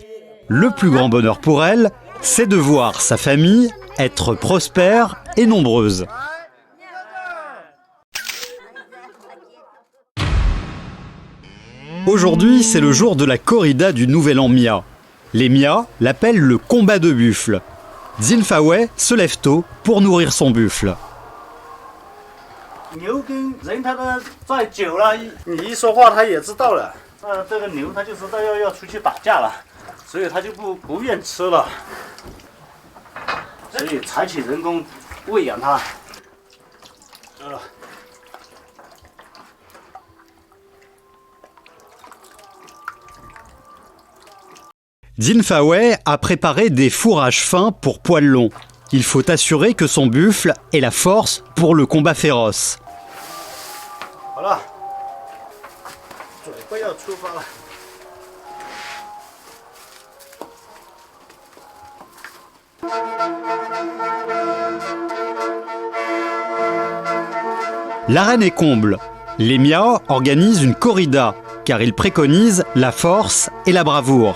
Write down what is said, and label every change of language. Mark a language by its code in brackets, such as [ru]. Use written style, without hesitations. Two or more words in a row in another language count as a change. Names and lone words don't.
[fr] Le plus grand bonheur pour elle, c'est de voir sa famille être prospère et nombreuse. Aujourd'hui, c'est le jour de la corrida du Nouvel An Mia. Les Mia l'appellent le combat de buffle. Xin Fawei se lève tôt pour nourrir son buffle. [zh] 牛跟人他的在久了，你一说话他也知道了。这个牛他就知道要出去打架了，所以他就不愿吃了，所以采取人工喂养它。 [fr] Xin Fawei a préparé des fourrages fins pour poils longs. Il faut assurer que son buffle ait la force pour le combat féroce. [zh] 好了，准备要出发了。 [fr] L'arène est comble. Les Miao organisent une corrida, car ils préconisent la force et la bravoure.